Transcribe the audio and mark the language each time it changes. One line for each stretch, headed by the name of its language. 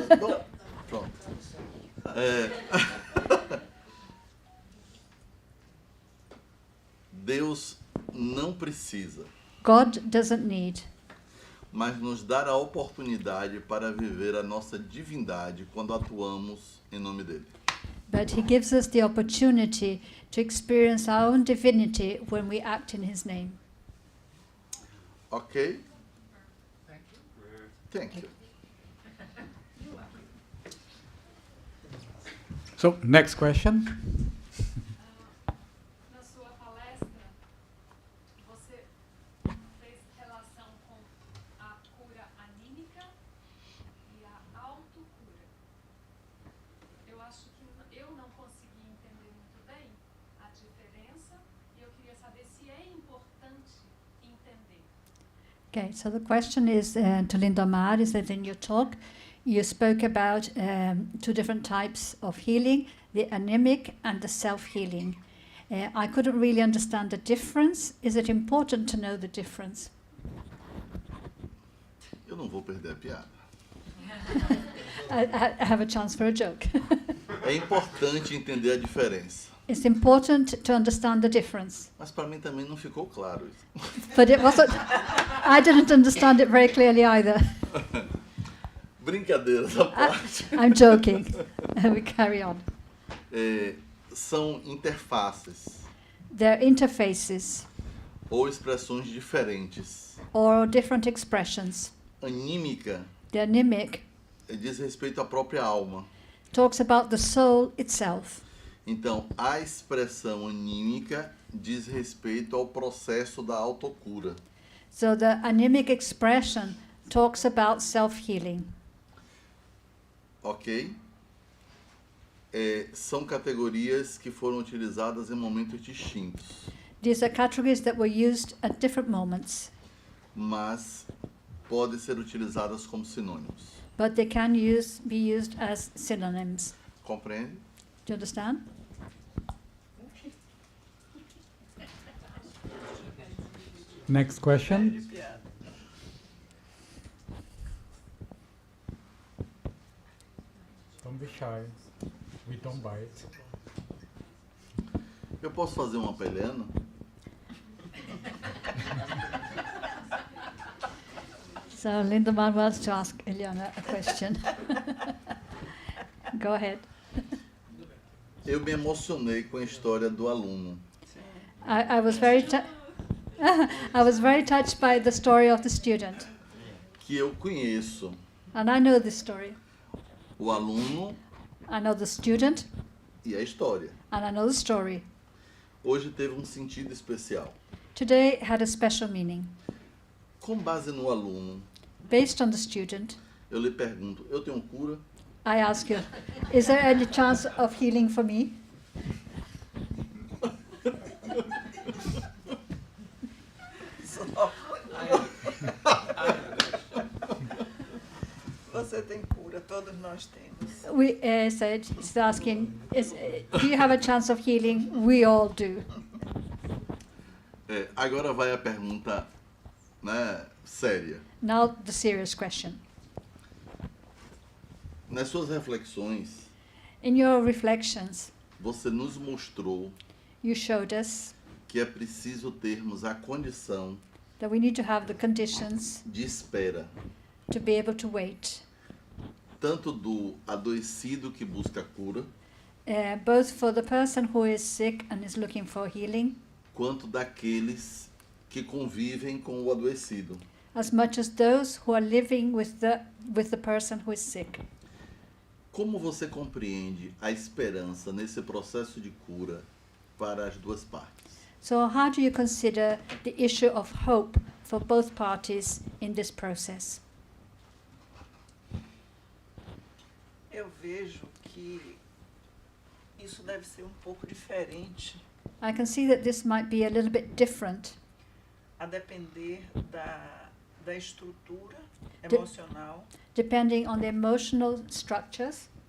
Portuguese: No. Pronto. É... Deus não precisa,
English: God doesn't need,
Portuguese: mas nos dá a oportunidade para viver a nossa divindade quando atuamos em nome dele.
English: but he gives us the opportunity to experience our own divinity when we act in his name.
Portuguese: Ok?
English: Thank you. So, next question.
Portuguese: Na sua palestra, você fez relação com a cura anímica e a autocura. Eu acho que eu não consegui entender muito bem a diferença e eu queria saber se é importante entender.
English: Okay, so the question is to Linda Mar, is that in your talk you spoke about two different types of healing, the anemic and the self-healing. I couldn't really understand the difference. Is it important to know the difference?
Portuguese: Eu não vou perder a piada.
English: I have a chance for a joke.
Portuguese: É importante entender a diferença.
English: It's important to understand the difference.
Portuguese: Mas para mim também não ficou claro isso.
English: But it wasn't, I didn't understand it very clearly either.
Portuguese: Brincadeiras à parte.
English: I'm joking. We carry on.
Portuguese: São interfaces
English: They're interfaces
Portuguese: ou expressões diferentes.
English: or different expressions.
Portuguese: Anímica
English: The anemic
Portuguese: diz respeito à própria alma.
English: talks about the soul itself.
Portuguese: Então, a expressão anímica diz respeito ao processo da autocura.
English: So the anemic expression talks about self-healing.
Portuguese: Ok? São categorias que foram utilizadas em momentos distintos,
English: These are categories that were used at different moments,
Portuguese: mas podem ser utilizadas como sinônimos.
English: but they can be used as synonyms.
Portuguese: Compreende?
English: Do you understand? Next question. Don't be shy. We don't bite.
Portuguese: Eu posso fazer uma para Helena?
English: So Lindemann wants to ask Eliana a question. Go ahead.
Portuguese: Eu me emocionei com a história do aluno.
English: I was very I was very touched by the story of the student,
Portuguese: Que eu conheço.
English: and I know this story.
Portuguese: O aluno
English: I know the student,
Portuguese: e a história.
English: and I know the story.
Portuguese: Hoje teve um sentido especial.
English: Today had a special meaning.
Portuguese: Com base no aluno,
English: Based on the student,
Portuguese: eu lhe pergunto, eu tenho cura?
English: I ask you, is there any chance of healing for me?
Portuguese: Você tem cura, todos nós temos.
English: We said, he's asking, do you have a chance of healing? We all do.
Portuguese: Agora vai a pergunta, né, séria.
English: Now the serious question.
Portuguese: Nas suas reflexões,
English: In your reflections,
Portuguese: você nos mostrou
English: you showed us
Portuguese: que é preciso termos a condição
English: that we need to have the conditions
Portuguese: de espera,
English: to be able to wait,
Portuguese: tanto do adoecido que busca cura,
English: both for the person who is sick and is looking for healing,
Portuguese: quanto daqueles que convivem com o adoecido.
English: as much as those who are living with the person who is sick.
Portuguese: Como você compreende a esperança nesse processo de cura para as duas partes?
English: So how do you consider the issue of hope for both parties in this process?
Portuguese: Eu vejo que isso deve ser um pouco diferente,
English: I can see that this might be a little bit different,
Portuguese: a depender da estrutura
English: De-
Portuguese: emocional
English: depending on the emotional structures